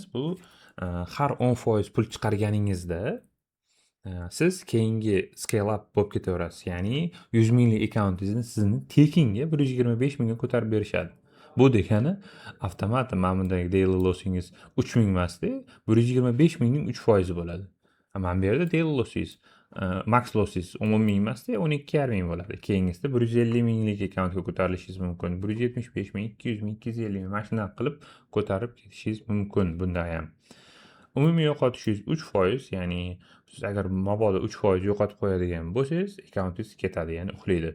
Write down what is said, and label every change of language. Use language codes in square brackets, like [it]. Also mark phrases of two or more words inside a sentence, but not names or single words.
[uz] Bu har 10% pul chiqarganingizda siz keyingi [en] scale up [uz] bo'lib ketaverasiz. Ya'ni 100 minglik akkauntingizni sizni tekinga 125 mingga ko'tarib berishadi. Bu degani avtomatik mana bundagi [en] daily lossingiz [uz] 3000 emasdi, 125 mingning 3% bo'ladi. Mana bu yerda [en] daily losses, max losses [uz] umumiy emasda 12,5 bo'ladi. Keyingisida 150 minglik akkauntga ko'tarilishingiz mumkin. 175 ming, 200 ming, 250 ming mana shunaqa qilib ko'tarib ketishingiz mumkin bunda ham. Umumiy yo'qotishingiz 3%, ya'ni siz agar mabodo 3% yo'qotib qo'yadigan bo'lsangiz, akkauntingiz ketadi, ya'ni uxlaydi.